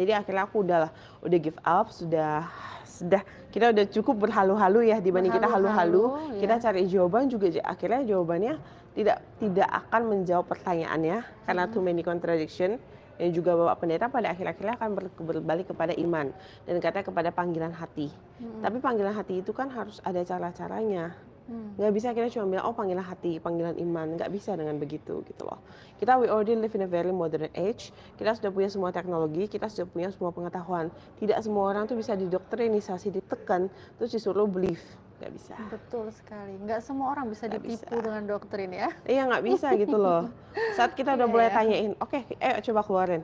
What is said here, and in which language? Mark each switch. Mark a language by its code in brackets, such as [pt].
[id] Jadi akhirnya aku udah [en] give up, [id] sudah kita udah cukup berhalu-halu ya, dibanding kita halu-halu, kita cari jawaban juga akhirnya jawabannya tidak akan menjawab pertanyaannya karena [en] too many contradiction. [id] Dan juga Bapak Pendeta pada akhir-akhirnya akan berbalik kepada iman dan katanya kepada panggilan hati. Tapi panggilan hati itu kan harus ada cara-caranya. Nggak bisa kita cuma bilang, oh panggilan hati, panggilan iman. Nggak bisa dengan begitu gitu loh. [en] We already live in a very modern age. [id] Kita sudah punya semua teknologi, kita sudah punya semua pengetahuan. Tidak semua orang tuh bisa didoktrinisasi, ditekan, terus disuruh believe. Nggak bisa. Betul sekali. Nggak semua orang bisa ditipu dengan doktrin ya. Iya nggak bisa gitu loh. Saat kita udah mulai tanyain, oke, coba keluarin.